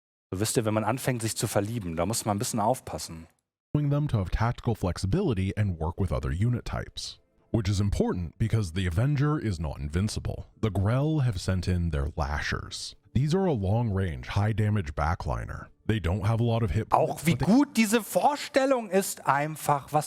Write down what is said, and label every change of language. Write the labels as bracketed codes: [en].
[de] So wisst ihr, wenn man anfängt, sich zu verlieben, da muss man ein bisschen aufpassen. [en] Them to have tactical flexibility and work with other unit types. Which is important because the Avenger is not invincible. The Grell have sent in their Lashers. These are a long-range, high-damage backliner. They don't have a lot of hit points. [de] Auch wie gut diese Vorstellung ist einfach.